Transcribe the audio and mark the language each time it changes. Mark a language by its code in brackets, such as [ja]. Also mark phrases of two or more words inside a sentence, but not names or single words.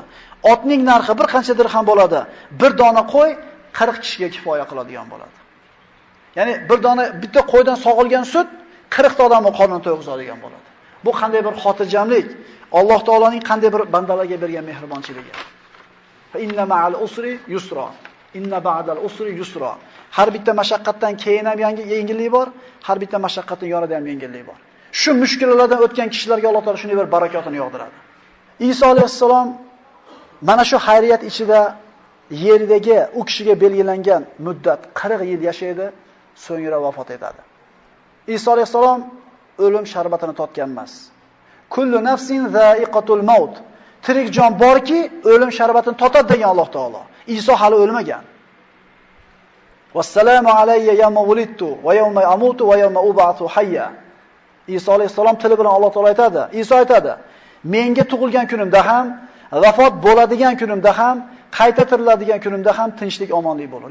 [uz] Otning narxi bir qancha dirham bo'ladi. Bir dona qo'y 40 kishiga kifoya qiladigan bo'ladi. Ya'ni bitta qo'ydan sog'ilgan sut 40 ta odamning qornini to'yg'izadigan bo'ladi. Bu qanday bir xotirjamlik, Alloh taoloning qanday bir bandalarga bergan mehribonchiligi. [ar] فإن مع العسر يسرا. إن بعد العسر يسرا. [uz] Har bitta mashaqqatdan keyin ham yengillik bor, har bitta mashaqqatning yonida ham yengillik bor. Shu mushkulalardan o'tgan kishilarga Alloh taolo shunday bir barakotini yog'diradi. Iso alayhissalom mana shu xayriyat ichida yerdagi u kishiga belgilangan muddat 40 yil yashaydi, so'ngra vafot etadi. Iso alayhissalom o'lim sharbatini totgan emas. [ar] كل نفس ذائقة الموت. [uz] Tirik jon borki, o'lim sharbatini totadi degan Alloh taolo. Iso hali o'lmagan. [ar] والسلام علي يوم ولدت ويوم أموت ويوم أبعث حيا. [uz] Iso alayhissalom tili bilan Alloh taolo aytadi. Iso aytadi: "Menga tug'ilgan kunimda ham, vafot bo'ladigan kunimda ham, qayta tiriladigan kunimda ham tinchlik, omonlik bo'lur."